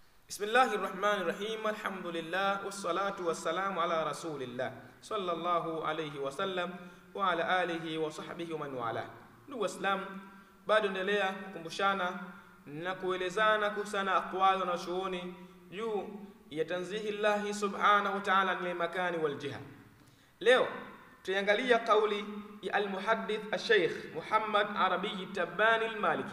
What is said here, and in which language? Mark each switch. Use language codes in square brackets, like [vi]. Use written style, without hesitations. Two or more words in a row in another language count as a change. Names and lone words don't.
[ar] بسم الله الرحمن الرحيم الحمد لله والصلاة والسلام على رسول الله صلى الله عليه وسلم وعلى آله وصحبه ومن والاه. [sw] Ndugu Waislamu, bado endelea kukumbushana na kuelezana kuhusiana aqwali na shughuli juu ya [ar] تنزيه الله سبحانه وتعالى [sw] ni [ar] المكان والجهة. [sw] Leo tuangalia kauli ya al-muhaddith al-Sheikh Muhammad Arabi Tabbani al-Maliki.